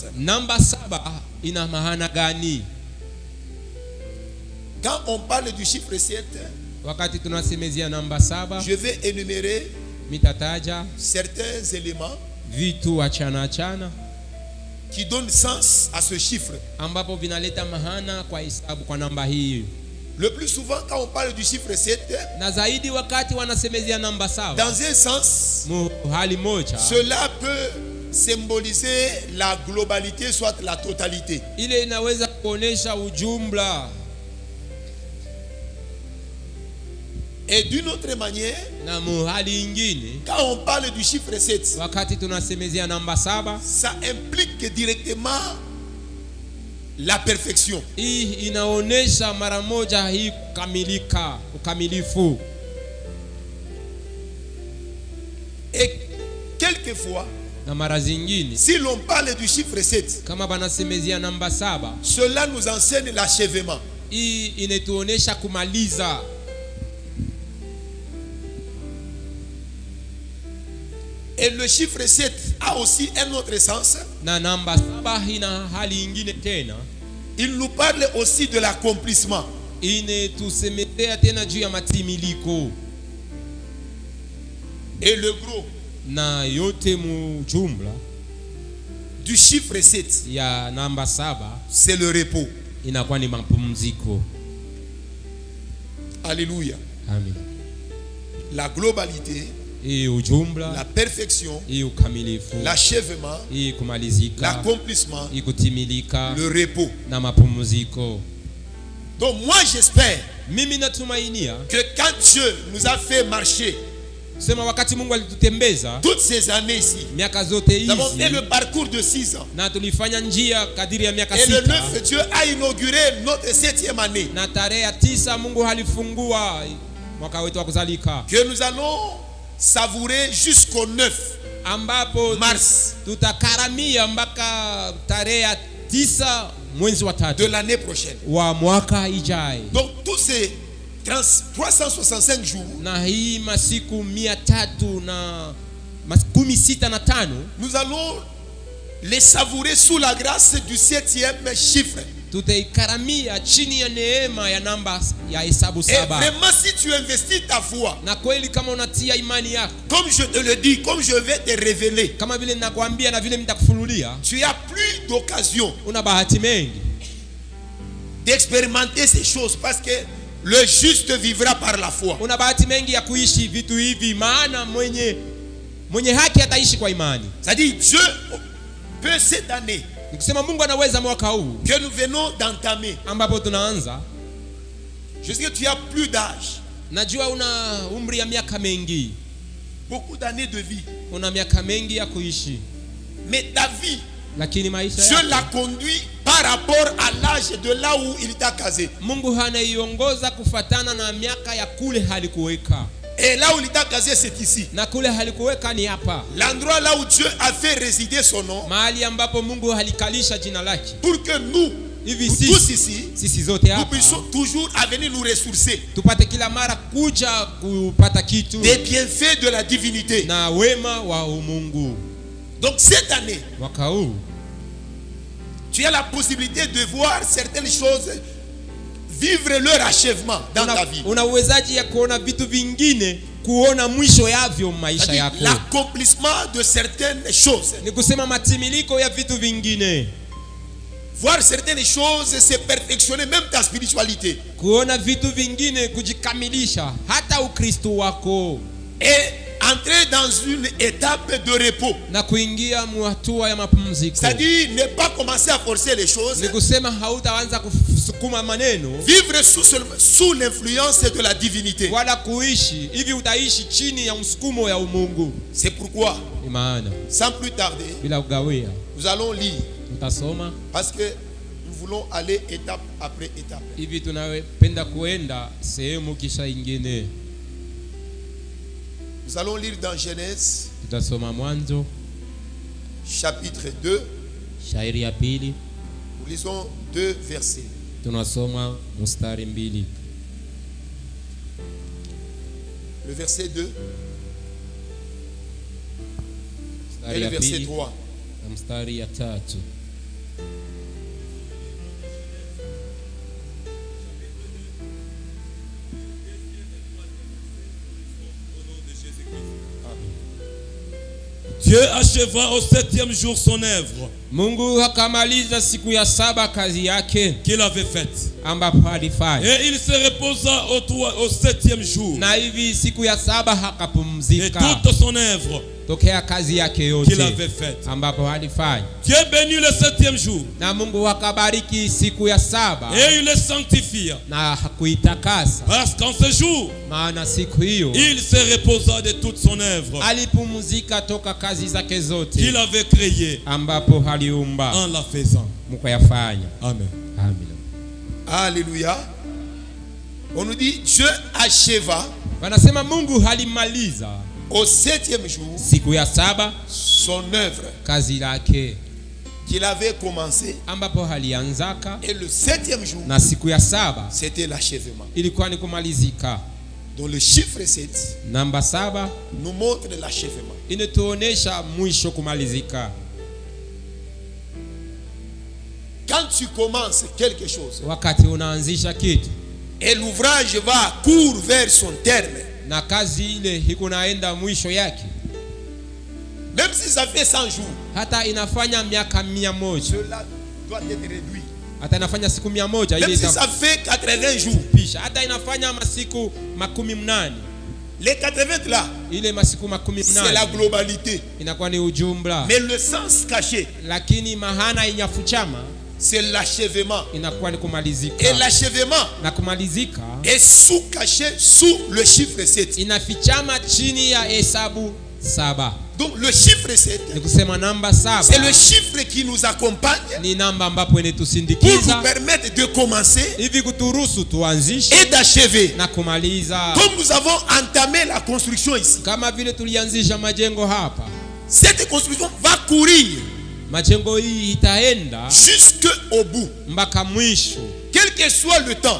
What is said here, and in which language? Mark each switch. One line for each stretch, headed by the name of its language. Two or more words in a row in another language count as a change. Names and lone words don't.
Swahili: Namba 7 ina maana gani?
French: Quand on parle du chiffre 7,
Swahili: Wakati tunasemezea namba 7,
French: je vais énumérer
Swahili: mitataja
French: certains éléments
Swahili: vitu achana
French: qui donnent sens à ce chiffre.
Swahili: ambapo vinaleta maana kwa hesabu, kwa namba hii.
French: Le plus souvent, quand on parle du chiffre 7,
Swahili: Na zaidi wakati wanasemezea namba 7,
French: dans un sens,
Swahili: hali moja
French: cela peut symboliser la globalité, soit la totalité.
Swahili: ile inaweza kuonesha ujumla,
French: Et d'une autre manière,
Swahili: na hali ingine
French: quand on parle du chiffre 7,
Swahili: wakati tunasemezea namba 7,
French: ça implique directement la perfection.
Swahili: hii inaonesha mara moja hii kukamilika, ukamilifu.
French: Et quelquefois,
Swahili: Na mara zingine
French: si l'on parle du chiffre 7,
Swahili: kama banasemezea namba 7,
French: cela nous enseigne l'achèvement.
Swahili: hii inatuonesha kumaliza.
French: Et le chiffre 7 a aussi un autre sens.
Swahili: Na namba 7 ina hali ingine tena,
French: Il nous parle aussi de l'accomplissement.
Swahili: inetusemezea tena juu ya matimiliko.
French: Et le gros
Swahili: Na yote mujumla
French: du chiffre 7,
Swahili: ya namba 7
French: c'est le repos.
Swahili: inakuwa ni mapumziko.
French: Alléluia.
Swahili: Amen.
French: La globalité,
Swahili: Hii ujumla,
French: la perfection,
Swahili: hii ukamilifu,
French: l'achèvement,
Swahili: hii kumalizika,
French: l'accomplissement,
Swahili: hii kutimilika
French: le repos.
Swahili: na mapumziko.
French: Donc moi j'espère
Swahili: Mimi natumainia
French: que quand Dieu nous a fait marcher
Swahili: sema wakati Mungu alitutembeza
French: toutes ces années ici,
Swahili: miaka zote
French: nous avons fait
Swahili: hizi
French: le parcours de 6 ans.
Swahili: na tulifanya njia kadiri ya miaka
French: Et le 9,
Swahili: 6,
French: Dieu a inauguré notre 7e année.
Swahili: na tarehe ya 9 Mungu alifungua mwaka wetu wa kuzalika,
French: Que nous allons savourer jusqu'au 9
Swahili: ambapo
French: mars
Swahili: tutakaramia mpaka tarehe ya 9 mwezi wa
French: de
Swahili: 3
French: l'année prochaine.
Swahili: wa mwaka ijai.
French: Donc tous ces 365 jours,
Swahili: Na hii masiku 365
French: nous allons les savourer sous la grâce du 7e chiffre.
Swahili: tutaikaramia chini ya neema ya namba ya hesabu
French: Et
Swahili: 7.
French: vraiment, si tu investis ta foi,
Swahili: Na kweli kama unatia imani yako,
French: comme je te le dis, comme je vais te révéler,
Swahili: kama vile ninakwambia na vile nitakufunulia,
French: tu as plus d'occasion
Swahili: una bahati mengi
French: d'expérimenter ces choses parce que le juste vivra par la foi.
Swahili: una bahati mengi ya kuishi vitu hivi, maana mwenye haki ataishi kwa imani.
French: C'est-à-dire Dieu peut cette année
Swahili: Nikisema Mungu anaweza mwaka huu
French: que nous venons d'entamer,
Swahili: ambapo tunaanza,
French: je sais que tu as plus d'âge,
Swahili: najua una umri ya miaka mengi,
French: beaucoup d'années de vie,
Swahili: una miaka mengi ya kuishi,
French: mais ta vie,
Swahili: lakini maisha
French: Dieu
Swahili: yako
French: l'a conduit par rapport à l'âge de là où il t'a casé.
Swahili: Mungu hanaiongoza kufatana na miaka ya kule halikuweka,
French: Et là où il t'a casé, c'est ici.
Swahili: na kule halikuweka ni hapa,
French: L'endroit là où Dieu a fait résider son nom,
Swahili: mahali ambapo Mungu halikalisha jina lake,
French: pour que nous,
Swahili: hivi
French: nous tous
Swahili: sisi
French: ici,
Swahili: sisi zote
French: nous
Swahili: hapa
French: puissions toujours à venir nous ressourcer
Swahili: tupate kila mara kuja kupata kitu
French: des bienfaits de la divinité.
Swahili: na wema wa umungu.
French: Donc cette année,
Swahili: Mwaka huu
French: tu as la possibilité de voir certaines choses vivre leur achèvement dans ta vie.
Swahili: una uwezaji ya kuona vitu vingine, kuona mwisho yavyo maisha
French: C'est-à-dire
Swahili: yako,
French: l'accomplissement de certaines choses.
Swahili: ni kusema matimiliko ya vitu vingine,
French: Voir certaines choses, c'est perfectionner même ta spiritualité.
Swahili: kuona vitu vingine kujikamilisha hata Ukristo wako,
French: Et entrer dans une étape de repos.
Swahili: na kuingia hatua ya mapumziko.
French: C'est-à-dire ne pas commencer à forcer les choses.
Swahili: Ni kusema hautaanza kusukuma maneno
French: Vivre sous l'influence de la divinité.
Swahili: wala kuishi hivi, utaishi chini ya msukumo ya umungu.
French: C'est pourquoi,
Swahili: Ni maana
French: sans plus tarder,
Swahili: bila kugawia
French: nous allons lire.
Swahili: tutasoma
French: Parce que nous voulons aller étape après étape.
Swahili: hivi, tunapenda kuenda sehemu kisha ingine.
French: Nous allons lire dans Genèse,
Swahili: Tutasoma Mwanzo
French: chapitre 2.
Swahili: shairi ya pili,
French: Nous lisons 2 versets.
Swahili: tunasoma mstari 2.
French: Le verset 2 et
Swahili: Mstari
French: le
Swahili: ya
French: verset
Swahili: pili
French: 3.
Swahili: na mstari ya 3.
French: Dieu acheva au 7e jour son œuvre
Swahili: Mungu akamaliza siku ya 7 kazi yake
French: qu'il avait faite.
Swahili: ambapo alifanya,
French: Et il se reposa au 7e jour.
Swahili: na hivi siku ya 7
French: Et
Swahili: hakapumzika
French: toute son œuvre
Swahili: tokea kazi yake
French: qu'il
Swahili: yote
French: avait faite.
Swahili: ambapo alifanya,
French: Dieu bénit le 7e jour.
Swahili: na Mungu akabariki siku ya 7
French: Et il le sanctifia.
Swahili: na hakuitakasa,
French: Parce qu'en ce jour,
Swahili: maana siku hiyo
French: il se reposa de toute son œuvre
Swahili: alipumzika toka kazi zake zote
French: qu'il avait créée
Swahili: ambapo aliumba
French: en la faisant.
Swahili: mukayafanya.
French: Amen.
Swahili: Amina.
French: Alléluia. On nous dit Dieu acheva
Swahili: Wanasema Mungu halimaliza
French: au 7e jour
Swahili: siku ya 7
French: son œuvre
Swahili: kazi lake
French: qu'il avait commencé.
Swahili: ambapo halianzaka,
French: Et le 7e jour,
Swahili: na siku ya 7
French: c'était l'achèvement.
Swahili: ilikuwa ni kumalizika.
French: Donc le chiffre 7
Swahili: Namba 7
French: nous montre l'achèvement.
Swahili: inatuonesha mwisho, kumalizika.
French: Quand tu commences quelque chose
Swahili: Wakati unaanzisha kitu
French: et l'ouvrage va court vers son terme,
Swahili: na kazi ile ikunaenda mwisho yake,
French: même si ça fait 100 jours,
Swahili: hata inafanya miaka 100,
French: cela doit être réduit.
Swahili: hata inafanya siku 100,
French: Même
Swahili: ile
French: si ça fait 80 jours,
Swahili: itapisha, hata inafanya masiku 80.
French: les 80 là,
Swahili: Ile masiku
French: c'est la
Swahili: 80
French: globalité.
Swahili: inakuwa ni ujumla,
French: Mais le sens caché,
Swahili: lakini mahana inyafuchama
French: c'est l'achèvement.
Swahili: inakuwa ni
French: Et
Swahili: kumalizika,
French: l'achèvement
Swahili: na kumalizika
French: est sous-caché sous le chiffre 7.
Swahili: inafichama chini ya hesabu 7.
French: Donc le chiffre 7,
Swahili: Ni kusema namba
French: c'est le
Swahili: 7
French: chiffre qui nous accompagne
Swahili: ni namba ambapo
French: pour nous
Swahili: inatusindikiza
French: permettre de commencer
Swahili: hivi kuturuhusu tuanzishe
French: et d'achever.
Swahili: na kumaliza.
French: Comme nous avons entamé la construction ici,
Swahili: Kama vile tulianzisha majengo hapa,
French: cette construction va courir
Swahili: majengo hii itaenda
French: jusqu'au bout.
Swahili: mpaka mwisho,
French: Quel que soit le temps,